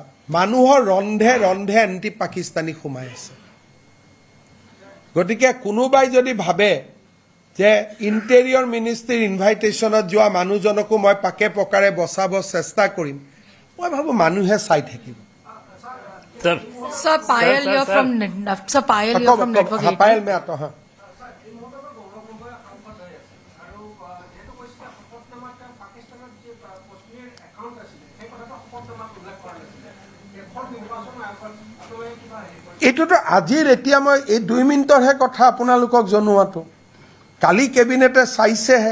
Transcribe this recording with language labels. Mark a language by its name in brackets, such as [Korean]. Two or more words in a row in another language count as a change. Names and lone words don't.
[Assamese] মানুহৰ ৰন্ধে ৰন্ধে [English] anti Pakistani [Assamese] সোমাই আছে। গতিকে কোনোবাই যদি ভাবে যে [English] interior ministry invitation [Assamese] যোৱা মানুহজনকো মই পাকে পকাৰে বচাব চেষ্টা কৰিম, মই ভাবোঁ মানুহে চাই থাকিব। [English] Sir, Payal, you're from Network 18. [Hindi] Payal, मैं आता हूँ। [Assamese] এইটোতো আজিৰ এতিয়া মই এই 2 মিনিটৰহে কথা আপোনালোকক জনোৱাটো, কালি কেবিনেটে চাইছেহে।